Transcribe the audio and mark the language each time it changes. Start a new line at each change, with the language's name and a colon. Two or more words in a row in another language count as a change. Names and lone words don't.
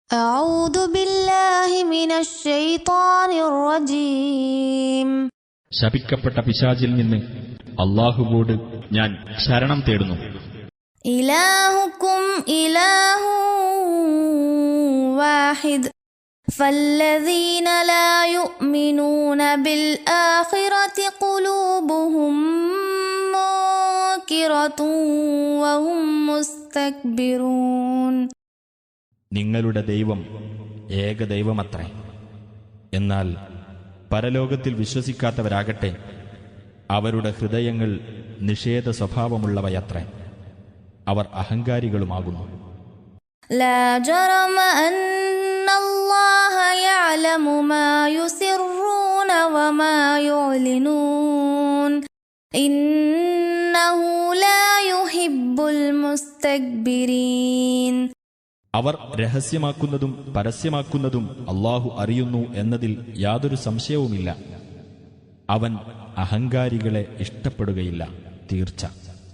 Arabic: أعوذ بالله من الشيطان الرجيم.
Malayalam: ശപിക്കപ്പെട്ട പിശാചിൽ നിന്ന് അല്ലാഹുവോട് ഞാൻ ശരണം തേടുന്നു.
Arabic: إلهكم إله واحد فالذين لا يؤمنون بالآخرة قلوبهم منكرة وهم مستكبرون.
Malayalam: നിങ്ങളുടെ ദൈവം ഏകദൈവമത്രേ. എന്നാൽ പരലോകത്തിൽ വിശ്വസിക്കാത്തവരാകട്ടെ അവരുടെ ഹൃദയങ്ങൾ നിഷേധ സ്വഭാവമുള്ളവയത്രേ. അവർ അഹങ്കാരികളുമാകുന്നു.
Arabic: لا جرم أن الله يعلم ما يسرون وما يعلنون إنه لا يحب المستكبرين.
Malayalam: അവർ രഹസ്യമാക്കുന്നതും പരസ്യമാക്കുന്നതും അല്ലാഹു അറിയുന്നു എന്നതിൽ യാതൊരു സംശയവുമില്ല. അവൻ അഹങ്കാരികളെ ഇഷ്ടപ്പെടുകയില്ല, തീർച്ച.